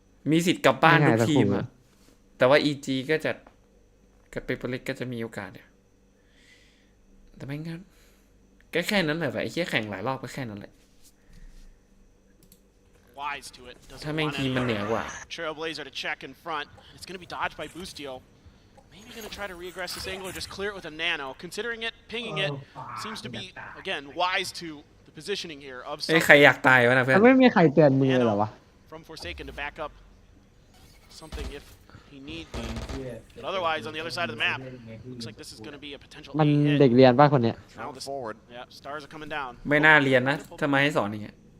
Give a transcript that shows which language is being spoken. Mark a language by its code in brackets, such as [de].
[th] มีสิทธิ์กลับบ้าน ไม่ ง่าย ก สัก ทีม คู่ อะแต่ว่า EG ก็จะกับเปเปอร์เล็กก็จะมีโอกาสเนี่ยแต่ไม่งั้นก็แค่นั้นแหละไอ้เหี้ยแข่งหลายรอบก็แค่นั้นแหละ [en] Wise to it. Doesn't [th] ถ้าแม่ง [en] want [th] ทีม [en] any [th] มันเหนือกว่า [en] Trailblazer to check in front. It's going to be dodged by Boostio. Maybe going to try to reaggress this angle or just clear it with a nano. Considering it, pinging it seems to be, again, wise to the positioning here of [th] เอ้ยใครอยากตายวะนะเพื่อน ไม่มีใครเตือนมึงเลยเหรอวะ [en] from Forsaken to back up something if he needs be. But otherwise, on the other side of the map, looks like this is going to be a potential [th] มัน [en] hit. [th] เด็กเรียนป่ะคนเนี้ย [en] Now this, yeah, stars are coming down. [th] ไม่น่าเรียนนะถ้ามาให้สอนอย่างเงี้ย